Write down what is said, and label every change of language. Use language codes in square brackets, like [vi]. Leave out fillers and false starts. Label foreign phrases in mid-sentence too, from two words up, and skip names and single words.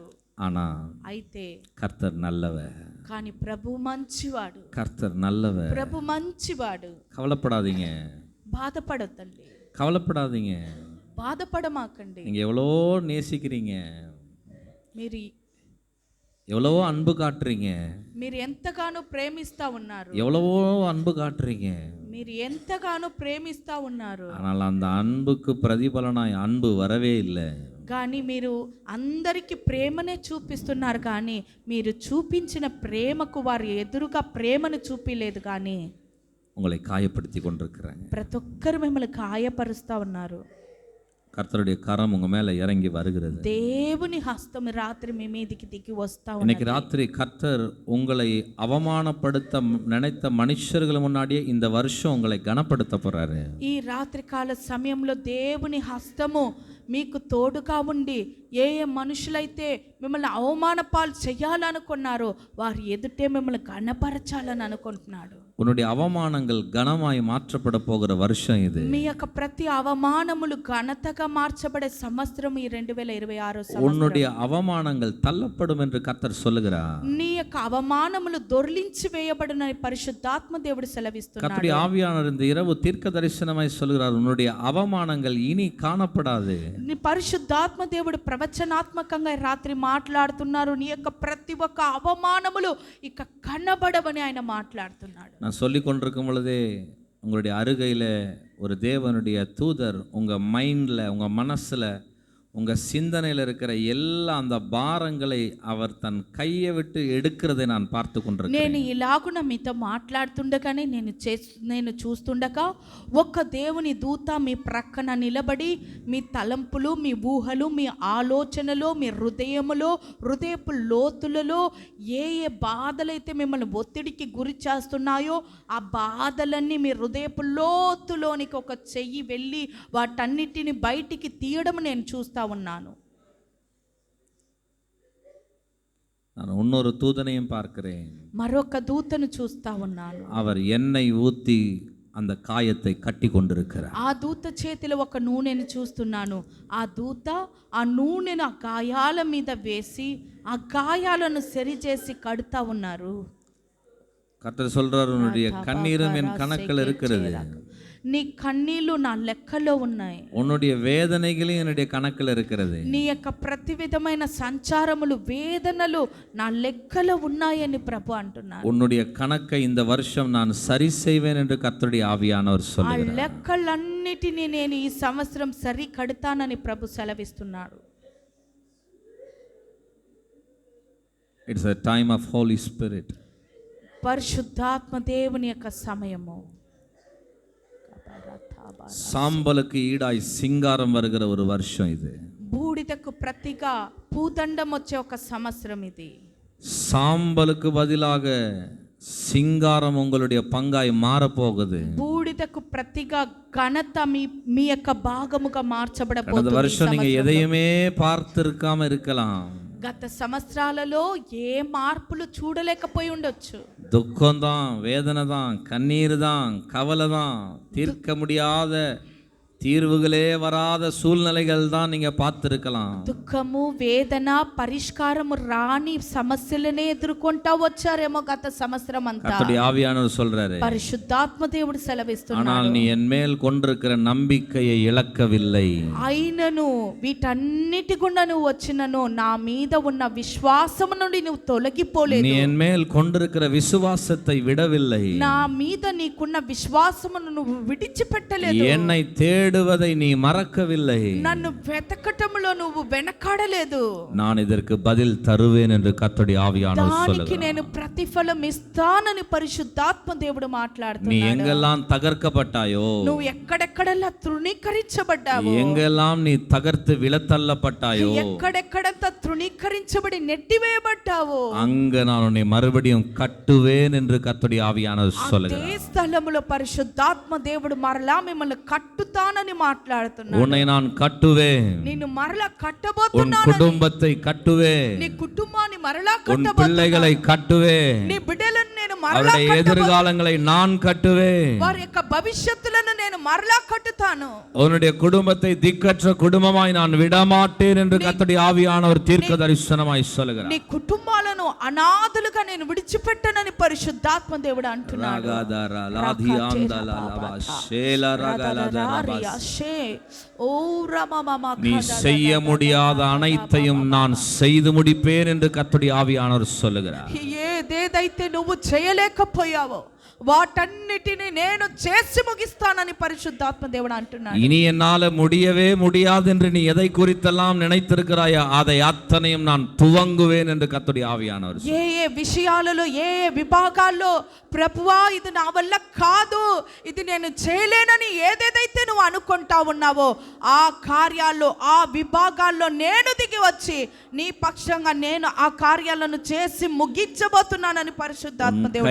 [ta] ஆனா [te] అయితే [ta] கர்த்தர் நல்லவர். [te] కానీ ప్రభు మంచివాడు. [ta] கர்த்தர் நல்லவர். [te] ప్రభు మంచివాడు. [ta] கவலைப்படாதீங்க. [te] బాధపడొద్దండి, [ta] கவலைப்படாதீங்க. [te] బాధపడమాకండి. [ta] நீங்க எவ்வளோ நேசிக்கிறீங்க, [te] మీరు [ta] எவ்வளவோ அன்பு காட்டுறீங்க, [te] మీరు ఎంతగానో ప్రేమిస్తా ఉన్నారు. [ta] எவ்வளவோ அன்பு காட்டுறீங்க. [te] మీరు ఎంతగానో ప్రేమిస్తా ఉన్నారు. [ta] ஆனால் அந்த அன்புக்கு பிரதிபலனாய் அன்பு வரவே இல்லை. [te] కానీ మీరు అందరికీ ప్రేమనే చూపిస్తున్నారు, కానీ మీరు చూపించిన ప్రేమకు వారు ఎదురుగా ప్రేమను చూపిలేదు. కానీ [ta] உங்களை காயப்படுத்தி கொண்டிருக்கிறாங்க. [te] ప్రతి ఒక్కరు మిమ్మల్ని గాయపరుస్తూ ఉన్నారు. [ta] கர்த்தருடைய கரம் உங்க மேல இறங்கி வருகிறது. [te] దేవుని హస్తం రాత్రి మీ మీదికి దిగి వస్తా [ta] இன்னைக்கு [te] ఉన్నది. [ta] ராத்திரி கர்த்தர் உங்களை அவமானப்படுத்த நினைத்த மனுஷர்கள் முன்னாடியே இந்த வருஷம் உங்களை கனப்படுத்த போறாரு. [te] ఈ రాత్రి కాల సమయంలో దేవుని హస్తము మీకు తోడుగా ఉండి ఏ ఏ మనుషులైతే మిమ్మల్ని అవమానపాలు చేయాలనుకున్నారో వారి ఎదుటే మిమ్మల్ని గణపరచాలని అనుకుంటున్నాడు. [ta] உன்னுடைய அவமானங்கள் கனமாய் மாற்றப்பட போகிற வருஷம் இது. [te] మీ యొక్క ప్రతి అవమానములు ఘనతగా మార్చబడే సంవత్సరం ఈ 2026 సంవత్సరం. [ta] உன்னுடைய அவமானங்கள் தள்ளப்படும் என்று கர்த்தர் சொல்லுகிறார். [te] నీ యొక్క అవమానములు దొర్లించి వేయబడిన పరిశుద్ధాత్మ దేవుడు సెలవిస్తున్నాడు. [ta] கர்த்தருடைய ஆவியானவர் இந்த இரவு தீர்க்க தரிசனமாய் சொல்லுகிறார், உன்னுடைய அவமானங்கள் இனி காணப்படாது. [te] నీ పరిశుద్ధాత్మ దేవుడు ప్రవచనాత్మకంగా రాత్రి మాట్లాడుతున్నారు. నీ యొక్క ప్రతి ఒక్క అవమానములు ఇక కనబడవని ఆయన మాట్లాడుతున్నాడు. [ta] நான் சொல்லி கொண்டிருக்கும் பொழுதே உங்களுடைய அருகையில் ஒரு தேவனுடைய தூதர் உங்கள் மைண்டில், உங்கள் மனசில், உங்கள் சிந்தனையில் இருக்கிற எல்லா அந்த பாரங்களை அவர் தன் கையை விட்டு எடுக்கிறதை நான் பார்த்து கொண்டிருக்கிறேன். [te] నేను ఇలాగున మీతో మాట్లాడుతుండగానే నేను చూస్తుండగా ఒక దేవుని దూత మీ ప్రక్కన నిలబడి మీ తలంపులు, మీ ఊహలు, మీ ఆలోచనలు, మీ హృదయపు లోతులలో ఏ ఏ బాధలైతే మిమ్మల్ని ఒత్తిడికి గురి చేస్తున్నాయో ఆ బాధలన్నీ మీ హృదయపు లోతులోనికి ఒక చెయ్యి వెళ్ళి వాటన్నిటిని బయటికి తీయడం నేను చూస్తా ఉన్నాను. [ta] நான் இன்னொரு தூதனையும் பார்க்கிறேன். [te] మరొక దూతను చూస్తా ఉన్నాను. [ta] அவர் எண்ணெய் ஊற்றி அந்த காயத்தை கட்டி கொண்டிருக்கிறார். [te] ఆ దూత చేతిలో ఒక నూనెను చూస్తున్నాను. ఆ దూత ఆ నూనెను ఆ గాయాల మీద వేసి ఆ గాయాలను సరిచేసి కడుతా ఉన్నారు. [ta] கர்த்தர் சொல்றார், உன்னுடைய கண்ணீரும் என் கணக்கில் இருக்கிறது, [te] నీ కన్నీళ్లు నా లెక్కలో ఉన్నాయి, [ta] உன்னுடைய வேதனைகளும் என்னுடைய கணக்கில் இருக்கிறது, [te] నీ యొక్క ప్రతి విధమైన సంచారములు వేదనలు నా లెక్కలో ఉన్నాయని ప్రభు అంటున్నారు. [ta] உன்னுடைய கணக்கை இந்த வருஷம் நான் சரி செய்வேன் என்று கர்த்தருடைய ஆவியானவர் [te] ఆ [ta] சொல்லுகிறார். [te] లెక్కలన్నిటినీ నేను ఈ సంవత్సరం సరి కడతానని ప్రభు సెలవిస్తున్నాడు. [en] It's a time of Holy Spirit. [te] పరిశుద్ధాత్మ దేవుని యొక్క సమయము. [ta] சாம்பலுக்கு ஈடாய் சிங்காரம் வருகிற ஒரு வருஷம் இது. [te] బూడిదకు ప్రతిగా పూదండం వచ్చే ఒక సంవత్సరం ఇది. [ta] சாம்பலுக்கு பதிலாக சிங்காரம் உங்களுடைய பங்காய் மாறப்போகுது. [te] బూడిదకు ప్రతిగా ఘనత మీ యొక్క భాగముగా [ta] கடந்த [te] మార్చబడబోతుంది. [ta] வருஷம் நீங்க எதையுமே பார்த்திருக்காம இருக்கலாம். [te] గత సంవత్సరాలలో ఏ మార్పులు చూడలేకపోయి ఉండొచ్చు. [ta] துக்கம்தான், வேதனை தான், கண்ணீர் தான், கவலை தான், தீர்க்க முடியாத தீர்வுகளே வராத சூழ்நிலைகள் தான் நீங்க பார்த்திருக்கலாம். [te] దుఃఖము, వేదన, పరిష్కారము రాని సమస్యలనే ఎదుర్కొంటా వచ్చారేమో గత సంవత్సరం అంతా. [ta] கர்த்தருடைய ஆவியானவர் சொல்றாரு, [te] పరిశుద్ధాత్మ దేవుడు సెలవిస్తున్నాడు, [ta] ஆனால் நீ என் மேல் கொண்டிருக்கிற நம்பிக்கையை இழக்கவில்லை. [te] అయినను వీటన్నిటి గుండా నువ్వు వచ్చినను నా మీద ఉన్న విశ్వాసము నుండి నువ్వు తొలగిపోలేదు. [ta] நீ என் மேல் கொண்டிருக்கிற விசுவாசத்தை விடவில்லை. [te] నా మీద నీకున్న విశ్వాసమును నువ్వు విడిచిపెట్టలేదు. [ta] என்னை தேடுவதை நீ மறக்கவில்லை. [te] నన్ను వెతకటములో నువ్వు వెనకాడలేదు. [ta] நான் இதற்கு பதில் தருவேன் என்று கர்த்தருடைய ஆவியானவர் [te] దానికి [ta] சொல்லுகிறார். [te] నేను ప్రతిఫలం ఇస్తానని పరిశుద్ధాత్మ దేవుడు [ta] நீ [te] మాట్లాడుతున్నాడు. [ta] எங்கெல்லாம் தகர்க்கப்பட்டாயோ, [te] నువ్వు ఎక్కడెక్కడల్లా తృణీకరించబడ్డావో, [ta] எங்கெல்லாம் நீ தகர்த்து விழத்தள்ளப்பட்டாயோ, [te] ఎక్కడెక్కడంత తృణీకరించబడి నెట్టివేయబడ్డావో, [ta] அங்க நான் உன்னை மறுபடியும் கட்டுவேன் என்று கர்த்தருடைய ஆவியானவர் [te] అదే [ta] சொல்லுகிறார். [te] స్థలములో పరిశుద్ధాత్మ దేవుడు మరలా మిమ్మల్ని కట్టుతానని మాట్లాడుతున్నాడు. [ta] உன்னை நான் கட்டுவேன், [te] నిన్ను మరలా [ta] உன் [te] కట్టబోతున్నాను, [ta] குடும்பத்தை கட்டுவேன், [te] నీ కుటుంబాన్ని మరలా [ta] உன் [te] కట్టబోతున్నాను, [ta] பிள்ளைகளை கட்டுவேன், [te] నీ బిడ్డలను నేను మరలా [ta] அவருடைய [te] కట్టబోతున్నాను, [ta] எதிர்காலங்களை நான் கட்டுவேன், [te] వారి యొక్క భవిష్యత్తులను నేను మరలా కట్టుతాను, [ta] உன்னுடைய குடும்பத்தை திக்கற்ற குடும்பமாய் நான் விடமாட்டேன் என்று கர்த்தருடைய ஆவியானவர் தீர்க்க தரிசனமாய் சொல்லுகிறார். [te] నీ కుటుంబాలను అనాథలుగా నేను విడిచిపెట్టనని పరిశుద్ధాత్మ దేవుడు అంటున్నాడు. [ta] நீ செய்ய முடியாத அனைத்தையும் நான் செய்து முடிப்பேன் என்று கர்த்தருடைய ஆவியானவர் சொல்லுகிறார். [te] ఏదేదైతే నువ్వు చేయలేకపోయావో వాటన్నిటిని నేను చేసి ముగిస్తానని పరిశుద్ధాత్మ దేవుడు అంటున్నాడు. [ta] இனி என்னால முடியவே முடியாது என்று நீ எதை குறித்தெல்லாம் நினைத்திருக்கிறாயோ அதை அத்தனையும் நான் துவங்குவேன் என்று கர்த்தருடைய ஆவியானவர். [te] ఏ ఏ విషయాలలో ఏ ఏ విభాగాల్లో ప్రభువా ఇది నా వల్ల కాదు, ఇది నేను చేయలేనని ఏదేదైతే నువ్వు అనుకుంటా ఉన్నావో ఆ కార్యాల్లో ఆ విభాగాల్లో నేను దిగి వచ్చి నీ పక్షంగా నేను ఆ కార్యాలను చేసి ముగించబోతున్నానని పరిశుద్ధాత్మ దేవుడు